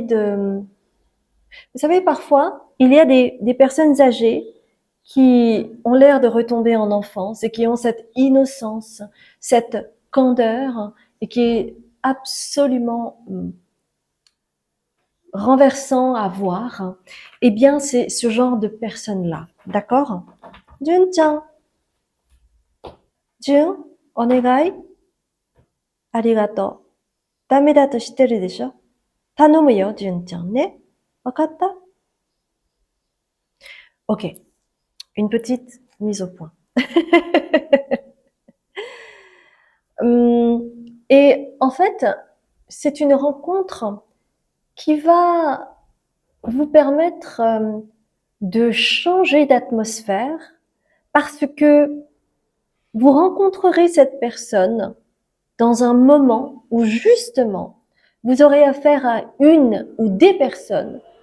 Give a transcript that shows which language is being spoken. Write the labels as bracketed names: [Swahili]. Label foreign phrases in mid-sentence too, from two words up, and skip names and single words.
[French] Vous savez, parfois, il y a des personnes âgées qui ont l'air de retomber en enfance et qui ont cette innocence, cette candeur et qui est absolument renversant à voir, eh bien, c'est ce genre de personnes-là. D'accord? [Japanese] Jun-chan, Jun, onegai. Arigato. ダメだと知ってるでしょ？頼むよ、Jun-chanね。わかった？ [French] Ok. Une petite mise au point. Et en fait, c'est une rencontre qui va vous permettre de changer d'atmosphère parce que vous rencontrerez cette personne dans un moment où justement vous aurez affaire à une ou des personnes